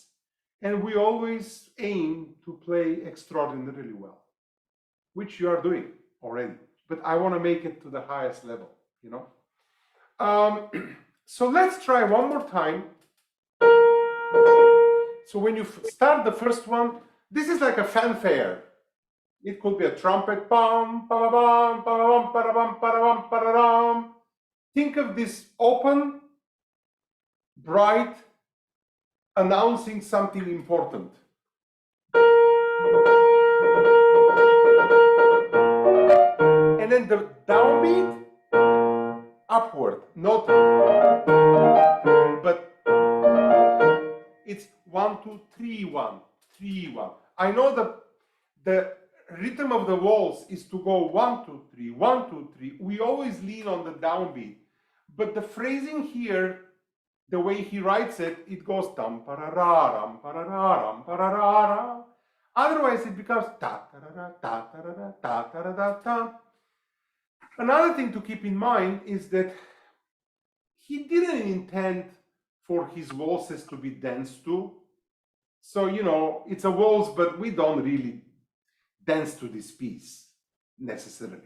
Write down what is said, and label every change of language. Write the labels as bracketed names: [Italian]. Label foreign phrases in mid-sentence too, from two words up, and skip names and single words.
[English] And we always aim to play extraordinarily well, which you are doing already. But I want to make it to the highest level, So let's try one more time. So when you start the first one, this is like a fanfare. It could be a trumpet. Bam, ba bam, ba bam, ba bam, ba bam, ba bam. Think of this open, bright, announcing something important. And then the downbeat, upward, not, but it's 1, 2, 3, 1, 3, 1. I know the rhythm of the waltz is to go 1, 2, 3, 1, 2, 3. We always lean on the downbeat, but the phrasing here, the way he writes it, it goes dum parararam parararam pararara. Otherwise, it becomes ta tarara ta tarara ta tarara ta. Another thing to keep in mind is that he didn't intend for his waltzes to be danced to. So, it's a waltz, but we don't really dance to this piece necessarily.